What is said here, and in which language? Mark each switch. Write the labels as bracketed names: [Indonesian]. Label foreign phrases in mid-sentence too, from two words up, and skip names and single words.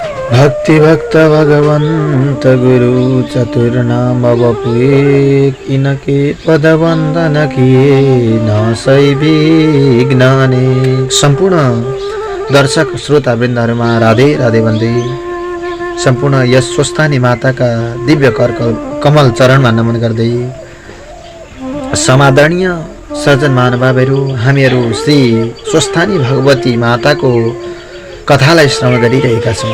[Hindi] भक्ति भक्त भगवंत गुरु चतुर्नाम बपुए इनके पद वंदन किए नासै विघ्नाने। [Nepali] सम्पूर्ण दर्शक श्रोता वृन्दहरूमा राधे राधे भन्दै सम्पूर्ण यस स्वस्थानी माताका दिव्य कर कमल चरणमा नमन गर्दै समादरणीय सज्जन महानुभावहरू, हामीहरू श्री स्वस्थानी भगवती माताको कथालाई श्रवण गरिरहेका छौँ।